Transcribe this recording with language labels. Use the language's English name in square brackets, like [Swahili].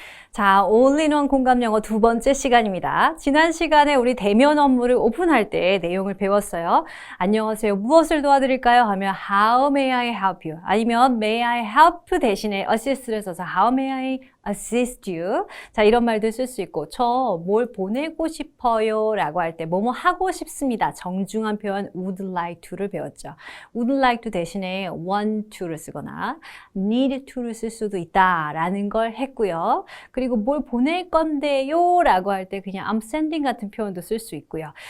[Korean] 자, 올인원 공감 영어 두 번째 시간입니다. 지난 시간에 우리 대면 업무를 오픈할 때 내용을 배웠어요. 안녕하세요. 무엇을 도와드릴까요? 하면 [English] How may I help you? [Korean] 아니면 [English] May I help [Korean] 대신에 assist를 써서 [English] How may I assist you? [Korean] 자, 이런 말들 쓸 수 있고 저 뭘 보내고 싶어요 라고 할 때 뭐뭐 하고 싶습니다. 정중한 표현 would like to를 배웠죠. would like to 대신에 want to를 쓰거나 need to를 쓸 수도 있다라는 걸 했고요. 그리고 뭘 보낼 건데요 라고 할 때 그냥 [English] I'm sending [Korean] 같은 표현도 쓸 수 있고요.